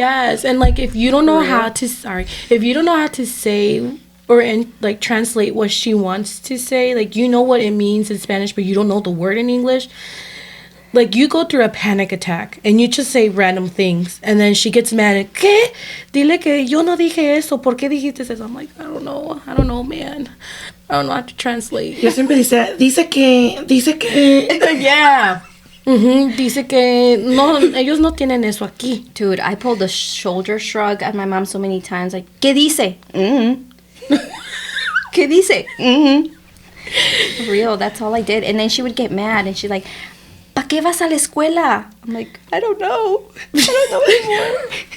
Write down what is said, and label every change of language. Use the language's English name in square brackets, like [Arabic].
[English] Yes, and like if you don't know how to say or like translate what she wants to say, like you know what it means in Spanish, but you don't know the word in English. Like you go through a panic attack and you just say random things, and then she gets mad and [Spanish] ¿qué? Dile que yo no dije eso. ¿Por qué dijiste eso? [English] I'm like, I don't know, man. I don't know how to translate. [Spanish] Yo siempre dice que. [English] Yeah. [Spanish] Dice que no, ellos no tienen eso aquí. [English] Dude, I pulled a shoulder shrug at my mom so many times, like, [Spanish] ¿qué dice? ¿Qué dice? [English] For real, that's all I did. And then she would get mad, and she's like, [Spanish] ¿pa qué vas a la escuela? [English] I'm like, I don't know. I don't know anymore.